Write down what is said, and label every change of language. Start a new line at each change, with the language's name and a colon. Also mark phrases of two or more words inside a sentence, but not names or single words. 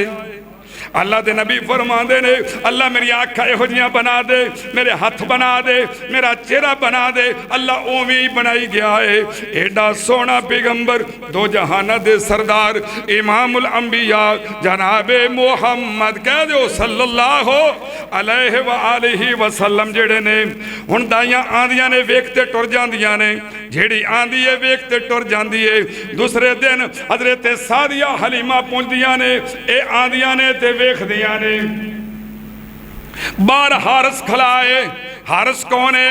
Punjabi: اللہ کے نبی فرماتے نے اللہ میری آنکھاں اہو جہیاں بنا دے، میرے ہاتھ بنا دے، میرا چہرہ بنا دے، اللہ اوویں ہی بنائی گیا ہے. ایڈا سوہنا پیغمبر دو جہاناں دے سردار
Arabic: إمام الأنبياء
Punjabi: جنابِ محمد کہہ دو
Arabic: صلى الله عليه وآله وسلم
Punjabi: جیہڑے نے ہن دائیاں آندیاں نے ویکھتے ٹر جاندیاں نے، جیہڑی آندی ہے ویکھتے ٹر جاندی ہے. دوسرے دن حضرت سعدیہ حلیمہ پہنچدیاں نے، یہ آندیاں نے تے ویکھدیاں نے. باہر حارث کھلا ہے۔ حارث کون ہے?